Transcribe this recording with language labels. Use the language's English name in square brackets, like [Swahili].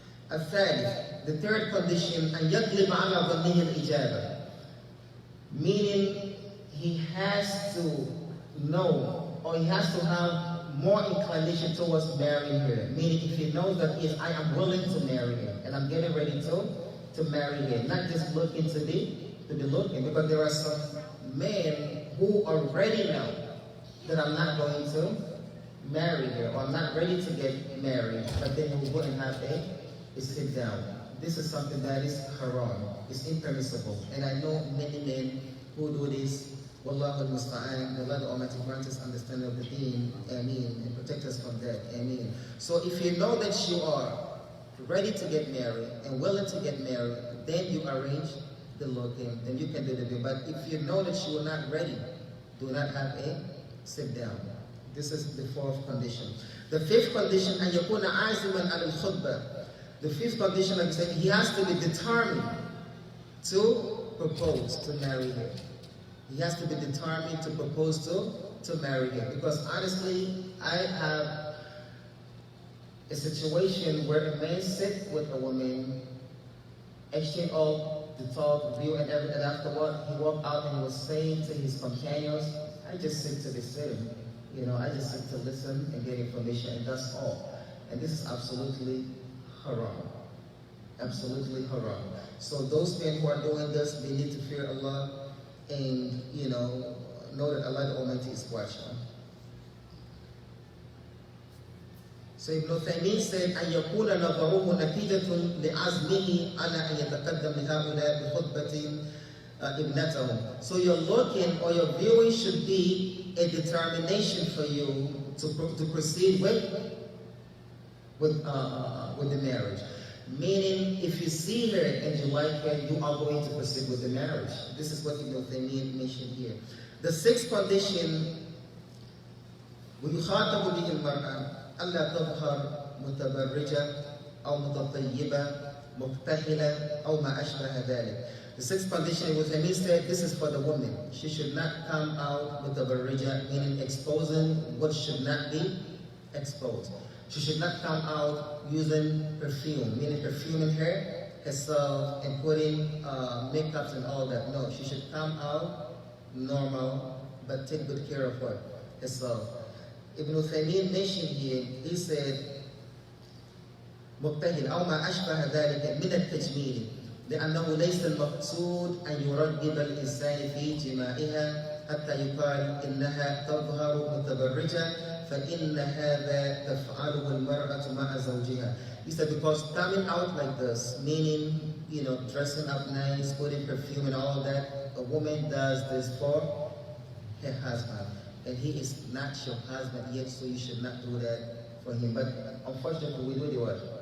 [Arabic] الثالث, [English] the third condition, [Arabic] أن يغلب على ظنه الإجابة. [English] Meaning he has to know, or he has to have more inclination towards marrying her. Meaning if he knows that I am willing to marry her and I'm getting ready to marry her, not just looking to be looking, because there are some men who already know that I'm not going to marry her or I'm not ready to get married, but then who wouldn't have a sit down. This is something that is haram. It's impermissible. And I know many men who do this. [Arabic] Wallahu al-musta'an. [English] The Lord Almighty grant us understanding of the deen. Ameen. And protect us from that. Ameen. So if you know that you are ready to get married and willing to get married, then you arrange the looking, then you can do the thing. But if you know that you are not ready, do not have a sit down. This is the fourth condition. The fifth condition, [Arabic] أن يكون عازما على الخطبة. [English] The fifth condition, like I said, he has to be determined to propose to marry her. He has to be determined to propose to marry her. Because honestly, I have a situation where a man sits with a woman, exchange all the talk, view, and everything. And afterward, he walked out and he was saying to his companions, I just sit to be sitting. I just sit to listen and get information, and that's all. And this is absolutely haram. Absolutely haram. So those men who are doing this, they need to fear Allah and, know that Allah the Almighty is watching. So Ibn Uthaymeen said, [Arabic] أن يكون نظره نتيجة لعزمه على أن يتقدم لهؤلاء بخطبة ابنتهم. [English] So your looking or your viewing should be a determination for you to proceed with the marriage. Meaning, if you see her and you like her, you are going to proceed with the marriage. This is what Ibn Uthaymeen mentioned here. The sixth condition, [Arabic] ويخاطب به المرأة ألا تظهر متبرجة أو متطيبة مكتحلة أو ما أشبه ذلك. [English] The sixth condition with him said, this is for the woman. She should not come out with the barija, meaning exposing what should not be exposed. She should not come out using perfume, meaning perfuming herself and putting makeups and all that. No, she should come out normal, but take good care of herself. Ibn Uthaymeen mentioned here, he said, [Arabic] مبتهل أو ما أشبه ذلك من التجميل لأنه ليس المقصود أن يرغب الإنسان في جماعها حتى يقال إنها تظهر متبرجة فإن هذا تفعله المرأة مع زوجها. [English] He said because coming out like this, meaning dressing up nice, putting perfume and all that, a woman does this for her husband, and he is not your husband yet, so you should not do that for him. But unfortunately, we do the what?